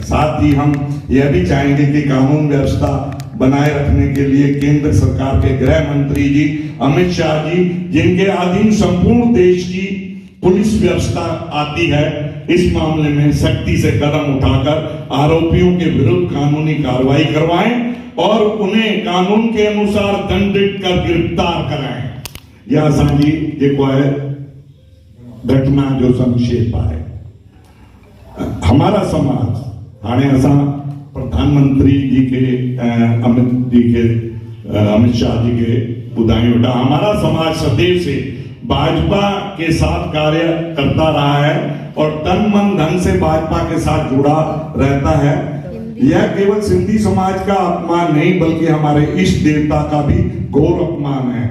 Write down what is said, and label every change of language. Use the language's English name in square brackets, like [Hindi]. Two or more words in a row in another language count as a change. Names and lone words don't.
[Hindi] साथ ही हम यह भी चाहेंगे कि कानून व्यवस्था बनाए रखने के लिए केंद्र सरकार के गृह मंत्री जी अमित शाह जी, जिनके अधीन संपूर्ण देश की पुलिस व्यवस्था आती है, इस मामले में सख्ती से कदम उठाकर आरोपियों के विरुद्ध कानूनी कार्रवाई करवाएं और उन्हें कानून के अनुसार दंडित कर गिरफ्तार कराएं। [Sindhi] यह असांजी जेको है घटना जो संक्षेप है। [Hindi] हमारा समाज [Sindhi] हाणे असां प्रधानमंत्री जी के अमित शाह जी के बुधाई वेठा, [Hindi] हमारा समाज सदैव से भाजपा के साथ कार्य करता रहा है और तन मन धन से भाजपा के साथ जुड़ा रहता है। यह केवल सिंधी समाज का अपमान नहीं बल्कि हमारे इष्ट देवता का भी घोर अपमान है।